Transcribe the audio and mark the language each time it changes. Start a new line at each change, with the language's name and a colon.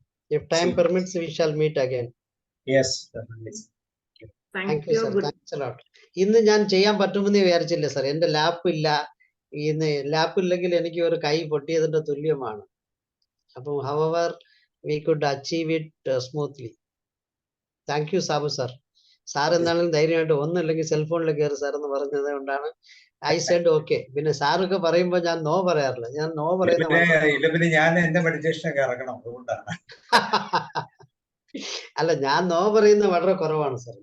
English: If time permits, we shall meet again. Yes, definitely. Thank you, sir. Thanks a lot.
Malayalam: ഇന്ന് ഞാൻ ചെയ്യാൻ പറ്റുമെന്ന് വിചാരിച്ചില്ല സാർ. എന്റെ ലാപ്പ് ഇല്ല. ഇന്ന് ലാപ്പ് ഇല്ലെങ്കിൽ എനിക്ക് ഒരു കൈ പൊട്ടിയതിന്റെ തുല്യമാണ്. അപ്പം
English: however we could achieve it smoothly. Thank you,
Malayalam: Sabu sir. Sir എന്താണെങ്കിലും ധൈര്യമായിട്ട് ഒന്നുമില്ലെങ്കിൽ സെൽഫോണിൽ കയറി സാർ എന്ന് പറഞ്ഞത് കൊണ്ടാണ്
English: I said okay.
Malayalam: പിന്നെ സാറൊക്കെ പറയുമ്പോ ഞാൻ നോ പറയാറില്ല. ഞാൻ നോ പിന്നെ ഞാൻ എന്റെ മെഡിറ്റേഷനൊക്കെ ഇറങ്ങണം, അതുകൊണ്ടാണ്. അല്ല, ഞാൻ നോ പറയുന്നത് വളരെ കുറവാണ് സാർ.